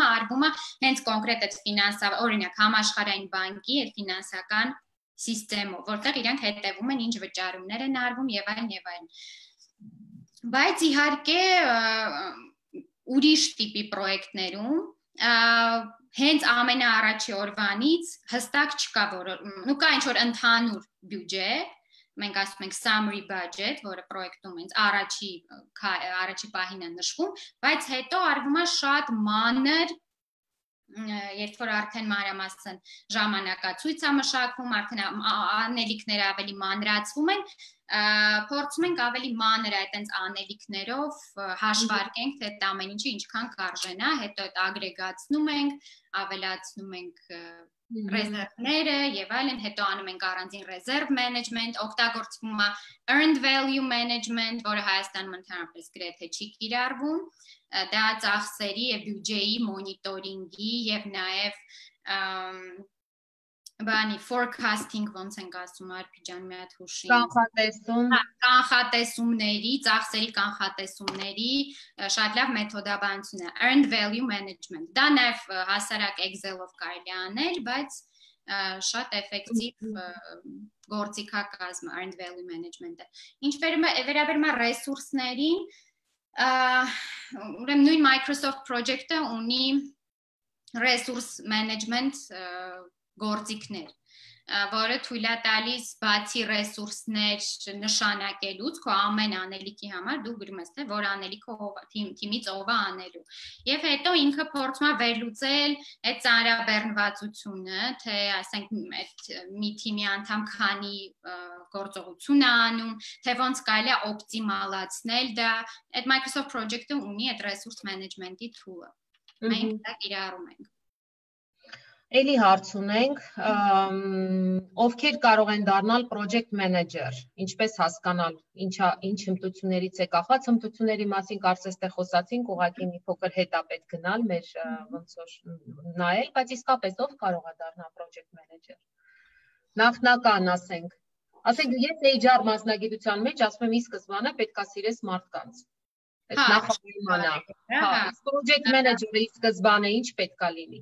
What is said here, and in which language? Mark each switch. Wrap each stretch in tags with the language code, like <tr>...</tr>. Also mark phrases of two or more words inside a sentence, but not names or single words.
<hy>արվում է հենց կոնկրետ այդ ֆինանսավոր, օրինակ համաշխարհային բանկի այդ ֆինանսական սիստեմով, որտեղ իրանք հետևում են ինչ վճարումներ են արվում եւ այլն։ Բայց իհարկե ուրիշ տիպի պրոյեկտներում հենց ամենաառաջի օրվանից հստակ չկա, կա ինչ որ ընդհանուր բյուջե, մենք ասում ենք</hy> <en>summary budget,</en> <hy>որը պրոյեկտում հենց առաջի պահին է նշվում, բայց հետո արվում է շատ մանր, երբ որ արդեն մանրամասն ժամանակացույց է մշակվում, արդեն անելիքները ավելի մանրացվում են, փորձում ենք ավելի մանր այդտենց անելիքներով հաշվարկենք, թե այդ ամեն ինչը ինչքան կարժենա, հետո այդ ագրեգացնում ենք, ավելացնում ենք ռեզերվները եւ այլն, հետո անում ենք առանձին ռեզերվ management, օգտագործվում է</hy> <en>earned value management,</en> <hy>որը Հայաստանում ընդհանրապես գրեթե չի կիրառվում, դա ծախսերի եւ բյուջեի մոնիտորինգի եւ նաեւ բանի forecasting ոնց ենք ասում Արփիջան մի հատ հուշի կանխատեսումների, ծախսերի կանխատեսումների շատ լավ մեթոդաբանություն է</hy> <en>earned value management,</en> <hy>դա նաեւ հասարակ Excel-ով կարելի անել, բայց շատ էֆեկտիվ գործիքակազմ</hy> <en>earned value management-</en> <hy>ը։ Ինչ վերաբերում է ռեսուրսներին, ուրեմն նույն Microsoft project-ը ունի</hy> <en>resource management</en> <hy>գործիքներ, որը թույլ է տալիս բացի ռեսուրսներ նշանակելուց, քո ամեն անելիքի համար դու գրում ես, թե որ անելիքը թիմից ով է անելու։ Եվ հետո ինքը փորձում է վերլուծել այդ ծանրաբեռնվածությունը, թե ասենք այդ մի թիմի անդամ քանի գործողություն է անում, թե ոնց կարելի է օպտիմալացնել դա։ Այդ Microsoft project-ը ունի այդ</hy> <en>resource management-</en> <hy>ի tool-ը։ Մենք դա կիրառում ենք։ Էլի հարց ունենք, ովքեր կարող են դառնալ</hy> <en>project manager,</en> <hy>ինչպես հասկանալ, ինչ հմտություններից է կախված, հմտությունների մասին կարծես թե խոսացինք, ուղղակի մի փոքր հետ է պետք գնալ մեր ոնց որ նայել, բայց իսկապես ով կարող է դառնալ</hy> <en>project manager։</en> <hy>Նախնական ասենք ես HR մասնագիտության մեջ ասում եմ ի սկզբանե պետք է սիրես մարդկանց։ Այս նախապայմանա։ Հա,</hy> <en>project manager-</en> <hy>ը ի սկզբանե ինչ պետք է լինի։</hy>